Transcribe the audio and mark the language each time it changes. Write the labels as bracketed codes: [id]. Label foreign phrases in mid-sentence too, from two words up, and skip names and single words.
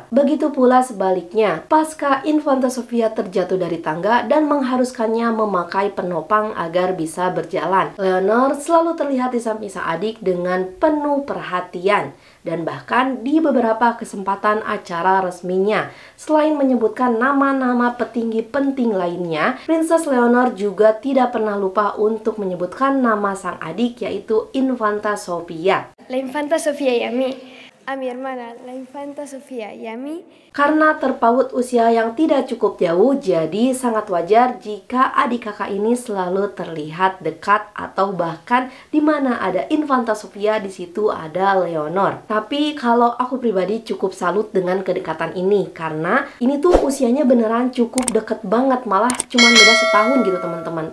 [id] Begitu pula sebaliknya, pasca Infanta Sofia terjatuh dari tangga dan mengharuskannya memakai penopang agar bisa berjalan, Leonor selalu terlihat di samping sang adik dengan penuh perhatian. Dan bahkan di beberapa kesempatan acara resminya, selain menyebutkan nama-nama petinggi penting lainnya, Princess Leonor juga tidak pernah lupa untuk menyebutkan nama sang adik, yaitu Infanta Sofia. [es] La Infanta Sofia y a mi hermana, la Infanta Sofia y a mí. [id] Karena terpaut usia yang tidak cukup jauh, jadi sangat wajar jika adik kakak ini selalu terlihat dekat atau bahkan di mana ada Infanta Sofia di situ ada Leonor. Tapi kalau aku pribadi cukup salut dengan kedekatan ini karena ini tuh usianya beneran cukup deket banget, malah cuman beda setahun gitu teman-teman.